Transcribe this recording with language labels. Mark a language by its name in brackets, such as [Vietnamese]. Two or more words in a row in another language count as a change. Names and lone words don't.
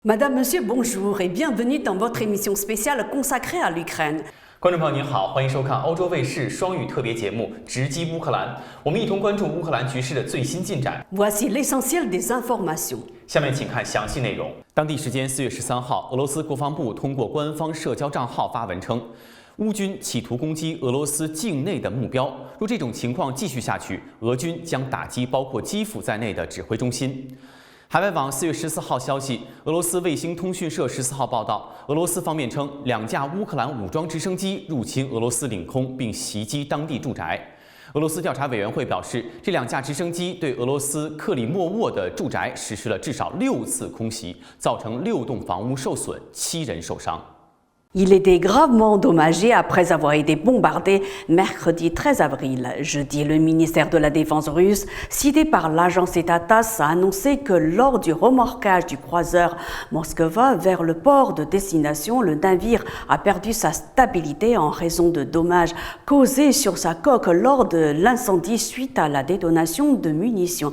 [French] Madame, Monsieur, bonjour et bienvenue dans votre émission spéciale consacrée à l'Ukraine. [Chinese] 观众朋友您好，欢迎收看欧洲卫视双语特别节目《直击乌克兰》，我们一同关注乌克兰局势的最新进展。 [French] Voici l'essentiel des informations. [Chinese] 下面请看详细内容。当地时间4月13号，俄罗斯国防部通过官方社交账号发文称，乌军企图攻击俄罗斯境内的目标，若这种情况继续下去，俄军将打击包括基辅在内的指挥中心。海外网4月14号消息，俄罗斯卫星通讯社14号报道，俄罗斯方面称2架乌克兰武装直升机入侵俄罗斯领空并袭击当地住宅。俄罗斯调查委员会表示，这2架直升机对俄罗斯克里莫沃的住宅实施了至少6次空袭，造成6栋房屋受损，7人受伤。 [French] Il était gravement endommagé après avoir été bombardé mercredi 13 avril. Jeudi, le ministère de la Défense russe, cité par l'agence État TASS, a annoncé que lors du remorquage du croiseur Moskva vers le port de destination, le navire a perdu sa stabilité en raison de dommages causés sur sa coque lors de l'incendie suite à la détonation de munitions.